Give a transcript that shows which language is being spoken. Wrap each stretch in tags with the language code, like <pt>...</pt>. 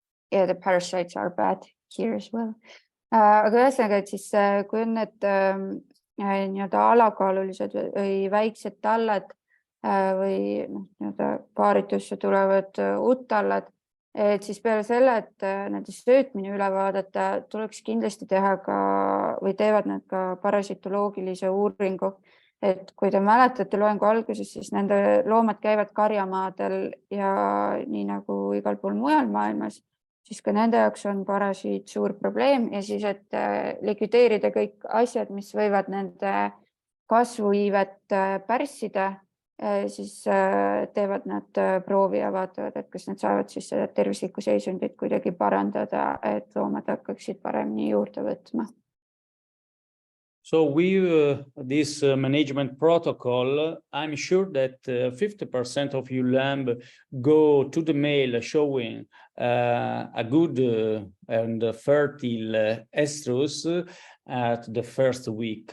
<en>Yeah, the parasites are bad here as well.</en> <et>Aga ühesõnaga, et siis kui on need nii-öelda alakaalulised või väiksed tallad või nii-öelda paaritusse tulevad uttallad, et siis peale selle, et nende söötmine üle vaadata, tuleks kindlasti teha ka või teevad nad ka parasitoloogilise uuringu. Et kui te mäletate loengu alguses, siis nende loomad käivad karjamaadel ja nii nagu igal pool mujal maailmas, siis ka nende jaoks on parasiit suur probleem ja siis, et likvideerida kõik asjad, mis võivad nende kasvuiivet pärssida, siis teevad nad proovi ja vaatavad, et kas nad saavad siis seda tervislikku seisundit kuidagi parandada, et loomad hakkaksid paremini juurde võtma.</et> <en>So with this management protocol, I'm sure that 50% of your lamb go to the male showing a good and fertile estrus at the first week.</en>